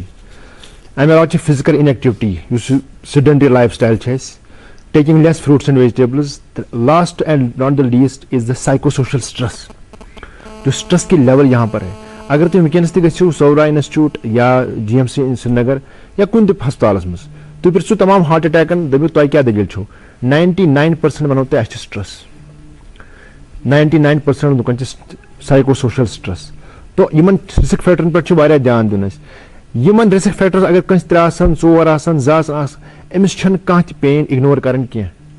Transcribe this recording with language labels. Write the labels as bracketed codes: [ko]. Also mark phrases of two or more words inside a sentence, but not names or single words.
[ks] اَمہِ علاوٕ چھِ [en] physical inactivity [ks] یُس [en] sedentary lifestyle [ks] چھِ اَسہِ, [en] taking less fruits and vegetables. The last and not the least is the psychosocial stress. [ur] جو سٹرس کی لیول یہاں پر ہے. [ks] اگر تُہۍ وٕنکیٚنس تہِ گٔژھِو سورا انسٹیوٹ یا جی ایم سی سری نگر یا کُنہِ تہِ ہسپتالس منٛز, تُہۍ پرژھِو تمام [en] heart attacks [ks] دٔپِو تۄہہِ کیٛاہ دٔلیٖل چھو, 99% وَنو تۄہہِ اَسہِ چھُ سٹرس. 99% لُکن چھِ [en] psycho social stress. [ks] تو یِمن [en] risk factors [ks] پٮ۪ٹھ چھُ واریاہ دھیان دیُن اَسہِ. یِمن [en] risk factor [ks] اگر کٲنٛسہِ 3 آسن 4 آسن 2 آسن, أمِس چھنہٕ کانٛہہ تہِ پین اِگنور کرٕنۍ کینٛہہ.